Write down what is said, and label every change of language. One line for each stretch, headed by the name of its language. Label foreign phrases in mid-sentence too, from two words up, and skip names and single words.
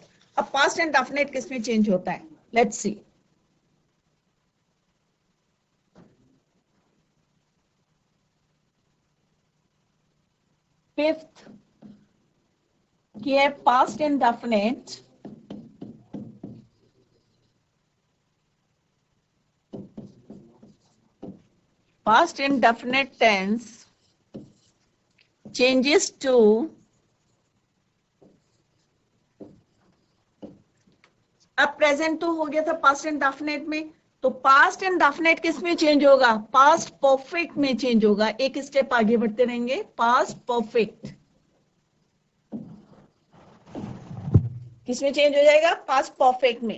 Hindi: अब
English: past and definite
Hindi: किस में चेंज होता है,
English: let's see.
Hindi: फिफ्थ कि है
English: past indefinite, past indefinite tense changes to
Hindi: अब प्रेजेंट तो हो गया था
English: past indefinite
Hindi: में, तो
English: past indefinite
Hindi: किस में चेंज होगा,
English: past perfect
Hindi: में चेंज होगा। एक स्टेप आगे बढ़ते रहेंगे,
English: past perfect
Hindi: किस में चेंज हो जाएगा,
English: past perfect
Hindi: में।